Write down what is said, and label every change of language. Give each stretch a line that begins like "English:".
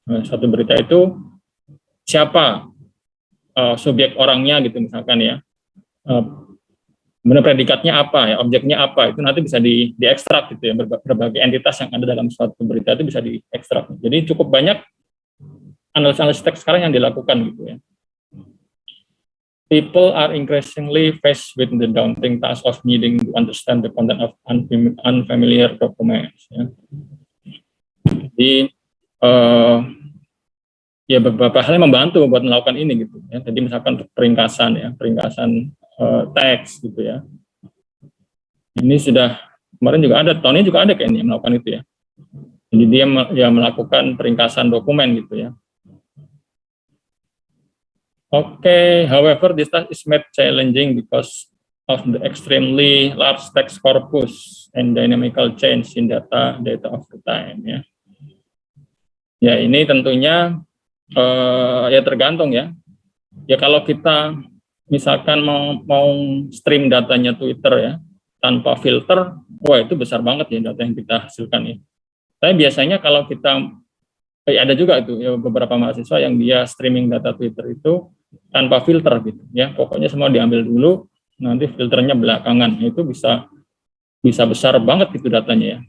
Indonesian: Satu berita itu siapa subjek orangnya gitu misalkan ya. Kemudian predikatnya apa ya, objeknya apa, itu nanti bisa diekstrak gitu ya, berbagai entitas yang ada dalam suatu berita itu bisa diekstrak. Jadi cukup banyak analis-analis teks sekarang yang dilakukan gitu ya.
English: People are increasingly faced with the daunting task of needing to understand the content of unfamiliar documents.
Indonesian: Ya. Jadi ya beberapa hal yang membantu buat melakukan ini gitu. Ya. Jadi misalkan peringkasan ya, peringkasan teks gitu ya. Ini sudah kemarin juga ada, tahun ini juga ada kayaknya melakukan itu ya. Jadi dia ya melakukan peringkasan dokumen gitu ya.
English: Okay, however, this task is made challenging because of the extremely large text corpus and dynamical change in data of the time ya.
Indonesian: Ya ini tentunya ya tergantung ya. Ya kalau kita misalkan mau stream datanya Twitter ya tanpa filter, wah itu besar banget ya data yang kita hasilkan ya. Tapi biasanya kalau kita ada juga itu ya, beberapa mahasiswa yang dia streaming data Twitter itu tanpa filter gitu ya, pokoknya semua diambil dulu, nanti filternya belakangan, itu bisa besar banget gitu datanya ya.